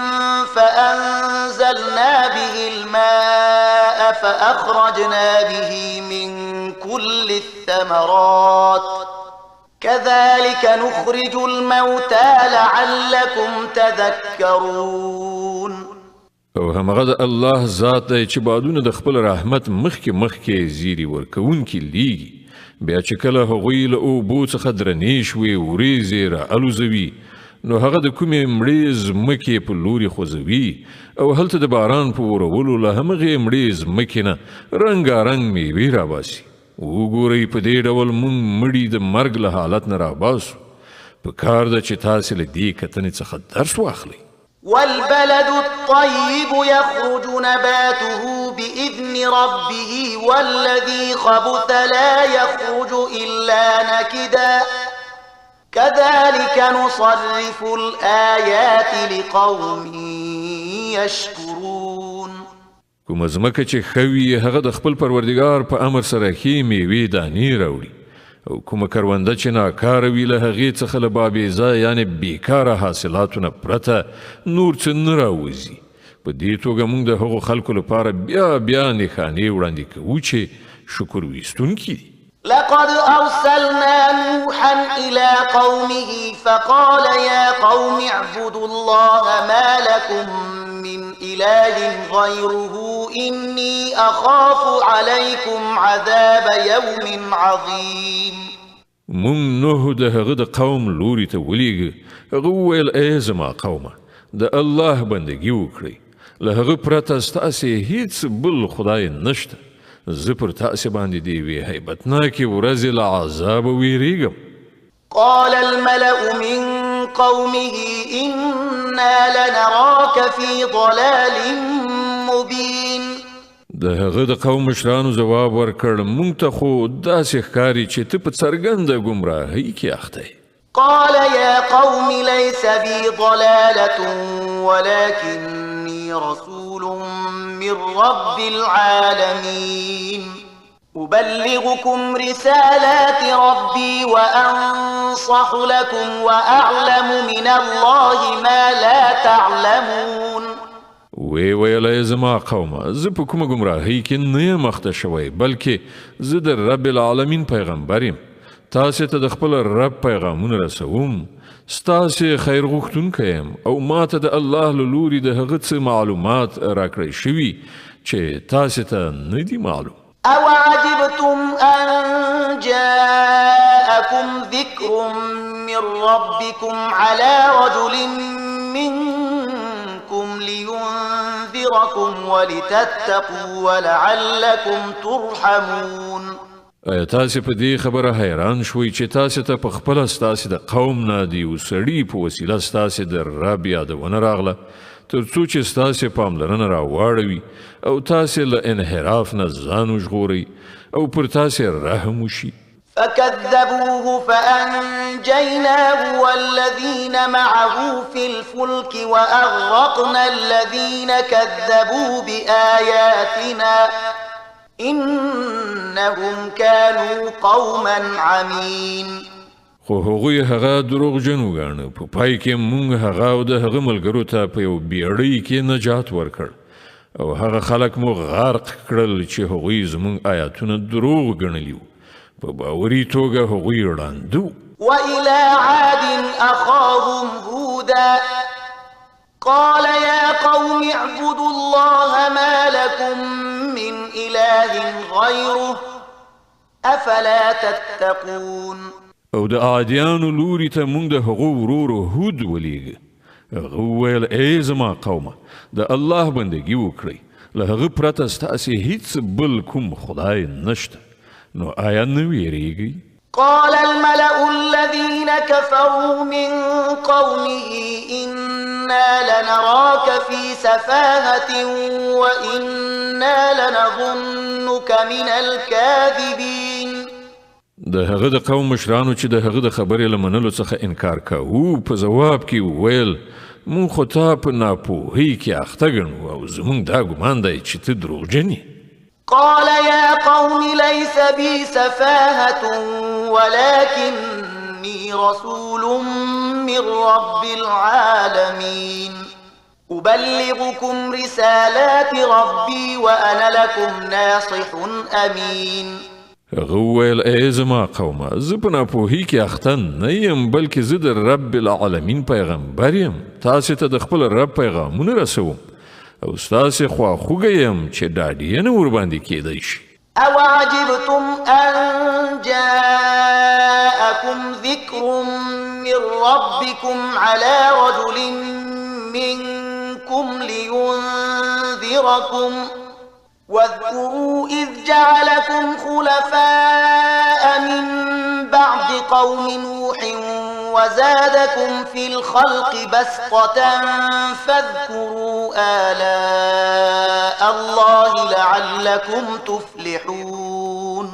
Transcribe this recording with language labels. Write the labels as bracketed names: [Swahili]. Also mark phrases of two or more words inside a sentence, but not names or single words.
[Arabic] فأنزلنا به الماء فأخرجنا به من كل الثمرات كذلك نخرج الموتى لعلكم تذكرون. [Pashto] او همغه د الله ذات دی چې بادونه د خپل رحمت مخکې زیری ورکوونکي لیږي. بیا چې کله هغوی له اوبو څخه درنې شوې وریځې را الوزوي نو هغه د کومې مړې ځمکې په لوري خوځوي او هلته د باران په ورولو له همغې مړې ځمکې نه رنګارنګ میوې راباسي. وګورئ په دې ډول موږ مړي د مرګ له حالت نه راباسو. په کار ده چې تاسې له دې کتنې څخه درس واخلئ. [Arabic] والبلد الطيب يخرج نباته بإذن ربه والذي خبث لا يخرج إلا نكدا كذلك نصرف الآيات لقوم يشكرون. [Pashto] کومه ځمکه چې ښه وي هغه د خپل پروردګار په امر سره ښې میوې دانې راوړي او کومه کرونده چې ناکاره وي له هغې څخه له بابیزه یعنې بیکاره حاصلاتو نه پرته نور څه نه راوځي. په دې توګه موږ د هغو خلکو لپاره بیا نښانې وړاندې کوو چې شکر ویستونکي دي. [Arabic] لقد أرسلنا نوحا إلى قومه فقال يا قوم اعبدوا الله ما لكم من إله غيره إني أخاف عليكم عذاب يوم عظيم. [Pashto] مونږ نوح د هغه د قوم لوري ته ولېږه. هغه وویل ای زما قومه د الله بندګي وکړئ. له هغه پرته ستاسې هیڅ بل خدای نشته. زه پر تاسې باندې د یوې هیبتناکې ورځې له عذابه ویریږم. [Arabic] قال الملأ من قومه إن إنا لنراك في ضلال مبين. [Pashto] د هغه د قوم مشرانو جواب ورکړ مونږ ته خو داسې ښکاري چې ته په څرګنده ګمراهۍ کې اخته یې. [Arabic] قال يا قوم ليس بي ضلالة ولكني رسول من رب العالمين أبلغكم رسالات ربي وأنصح لكم وأعلم من الله ما لا تعلمون. [Pashto] وی ویلی زما قومه زه په کومه ګمراهۍ کې نه یم اخته شوی بلکې زه د [Arabic] رب العالمین [Pashto] پیغمبر یم. تاسې ته د خپل رب پیغامونه رسوم. ستاسې خیر غوښتونکی یم او ما ته د الله له لوري د هغه څه معلومات راکړی شوي چې تاسې ته نه دي معلوم. [Arabic] أو عجبتم أن جاءكم ذكر من ربكم على رجل منكم لينذركم ولتتقوا ولعلكم ترحمون. [Pashto] ایا تاسې په دې خبره حیران شوئ چې تاسې ته په خپله ستاسې د قوم نه د یو سړي په وسیله ستاسې د رب یادونه راغله تر څو چې ستاسې پاملرنه راواړوي او تاسې له انحراف نه ځان وژغورئ او پر تاسې رحم وشي. [Arabic] فكذبوه فأنجيناه والذين معه في الفلك وأغرقنا الذين كذبوا بآياتنا إنهم كانوا قوما عمين. [Pashto] خو هغوی هغه دروغجن وګاڼه. په پای کې مونږ هغه او د هغه ملګرو ته په یو بیړۍ کې نجات ورکړ او هغه خلک مو غرق کړل چې هغوی زمونږ آیاتونه دروغ ګڼلي وو. په باوري توګه هغوی ړانده. [Arabic] وإلى عاد أخاهم هودا قال يا قوم اعبدوا الله ما لكم من إله غيره أفلا تتقون. [Pashto] او د عادیانو لوري ته مونږ د هغو ورورو هود ولیږه. هغه وویل ای زما قومه د الله بندګي وکړئ له هغه پرته ستاسې هیڅ بل کوم خدای نشته نو آیا نه ویریږئ؟ [Arabic] قال الملأ الذين كفروا من قومه إنا لنراك في سفاهة وإنا لنظنك من الكاذبين. [Pashto] د هغه د قوم مشرانو چې د هغه د خبرې له منلو څخه انکار کوو په ځواب کې وویل مونږ خو تا په ناپوهۍ کې اخته ګڼو او زمونږ دا ګمان دی چې ته دروغجن یې. [Arabic] قال يا قوم ليس بي سفاهة ولكني رسول من رب العالمين أبلغكم رسالات ربي وأنا لكم ناصح أمين. [Pashto] هغه وویل ای زما قومه زه په ناپوهۍ کې اخته نه یم بلکې زه د [Arabic] رب العالمین [Pashto] پیغمبر یم. تاسې ته د خپل رب پیغامونه رسوم او ستاسې خواخوږی یم چې ډاډ یې نه ورباندې کیدی شي. [Arabic] أو عجبتم أن جاءكم ذكر من ربكم على رجل منكم لينذركم واذكروا إذ جعلكم خلفاء من بعد قوم نوح وزادكم في الخلق بسطة فاذكروا آلاء الله لعلكم تفلحون.